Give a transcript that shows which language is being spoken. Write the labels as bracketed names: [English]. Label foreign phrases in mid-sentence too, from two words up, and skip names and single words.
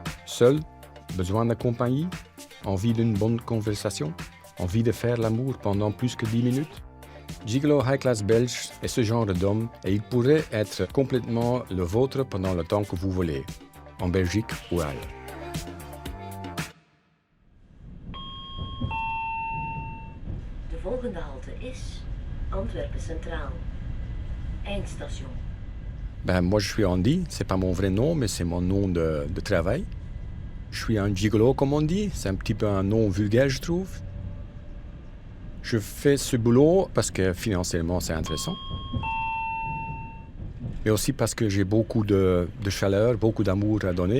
[French] Seul, besoin de compagnie, envie d'une bonne conversation, envie de faire l'amour pendant plus que 10 minutes. Gigolo High Class belge est ce genre d'homme et il pourrait être complètement le vôtre pendant le temps que vous voulez, en Belgique ou ailleurs. [Dutch] De volgende halte is Antwerpen Centraal. Eindstation. [French] Moi, je suis Andy, c'est pas mon vrai nom, mais c'est mon nom de travail. Je suis un gigolo, comme on dit, c'est un petit peu un nom vulgaire, je trouve. Je fais ce boulot parce que financièrement, c'est intéressant. Mais aussi parce que j'ai beaucoup de chaleur, beaucoup d'amour à donner.